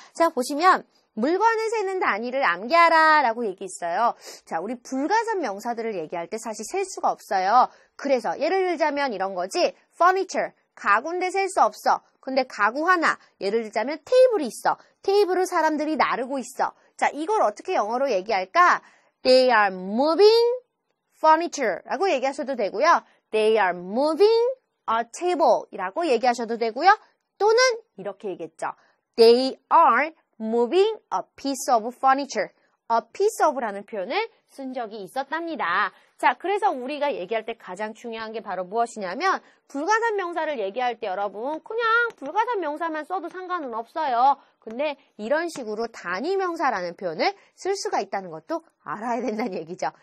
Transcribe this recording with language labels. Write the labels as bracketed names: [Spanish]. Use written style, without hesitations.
[Korean] 자, 보시면 물건을 세는 단위를 암기하라 라고 얘기했어요. 자, 우리 불가산 명사들을 얘기할 때 사실 셀 수가 없어요. 그래서 예를 들자면 이런 거지. furniture, 가구인데 셀 수 없어. 근데 가구 하나, 예를 들자면 테이블이 있어. 테이블을 사람들이 나르고 있어. 자, 이걸 어떻게 영어로 얘기할까? [English] They are moving furniture 라고 얘기하셔도 되고요. They are moving a table 이라고 얘기하셔도 되고요. [Korean] 또는 이렇게 얘기했죠. [English] They are moving a piece of furniture. [Korean] a piece of라는 표현을 쓴 적이 있었답니다. 자, 그래서 우리가 얘기할 때 가장 중요한 게 바로 무엇이냐면 불가산 명사를 얘기할 때 여러분 그냥 불가산 명사만 써도 상관은 없어요. 근데 이런 식으로 단위 명사라는 표현을 쓸 수가 있다는 것도 알아야 된다는 얘기죠.